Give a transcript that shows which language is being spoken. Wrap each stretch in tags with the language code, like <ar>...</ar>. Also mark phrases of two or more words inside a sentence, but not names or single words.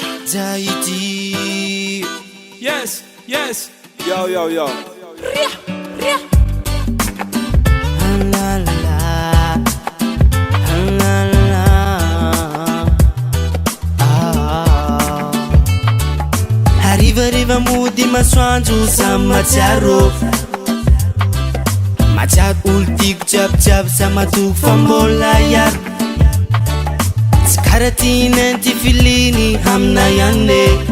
<en>Tahiti. Yes, yes. Yo, yo, yo. La la la, la la la.</en> <mg>Hariva mody masoandro samy matsiaro. Matsiaro olo tiako jiabijiaby samy matoky fa mbola iaro. Tsy karaha tiana ty filiny amina ihany.</mg>